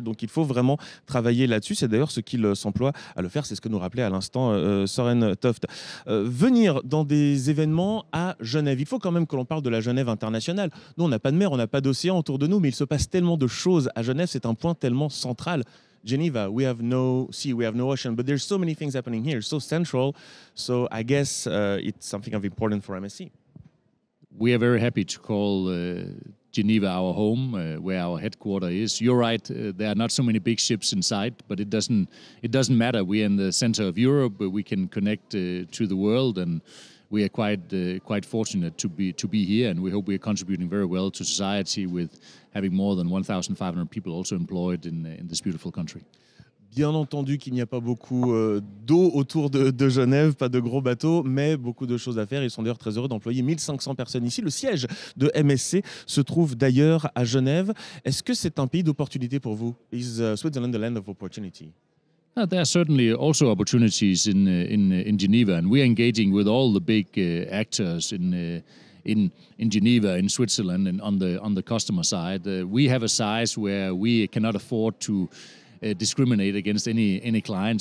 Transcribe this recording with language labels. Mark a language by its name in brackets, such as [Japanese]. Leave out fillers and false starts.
[French] Donc il faut vraiment travailler là-dessus. C'est d'ailleurs ce qu'il s'emploie à le faire. C'est ce que nous rappelait à l'instant Søren Toft. Venir dans des événements à Genève. Il faut quand même que l'on parle de la Genève internationale. Nous, on n'a pas de mer, on n'a pas d'océan autour de nous, mais il se passe tellement de choses à Genève, c'est un point tellement central. [English] Geneva, we have no sea, we have no ocean, but there's so many things happening here, so central. So I guess it's something of importance for MSC. We are very happy to call Geneva our home, where our headquarters is. You're right, there are not so many big ships inside, but it doesn't matter. We're in the center of Europe, we can connect to the world, and we are quite fortunate to be here, and we hope we are contributing very well to society with having more than 1,500 people also employed in this beautiful country. [French] Bien entendu qu'il n'y a pas beaucoup d'eau autour de Genève, pas de gros bateaux, mais beaucoup de choses à faire. Ils sont d'ailleurs très heureux d'employer 1500 personnes ici. Le siège de MSC se trouve d'ailleurs à Genève. Est-ce que c'est un pays d'opportunité pour vous? [English] Is Switzerland the land of opportunity? There are certainly also opportunities in Geneva, and we're engaging with all the big actors in Geneva, in Switzerland, and on the customer side. We have a size where we cannot afford to discriminate against any client.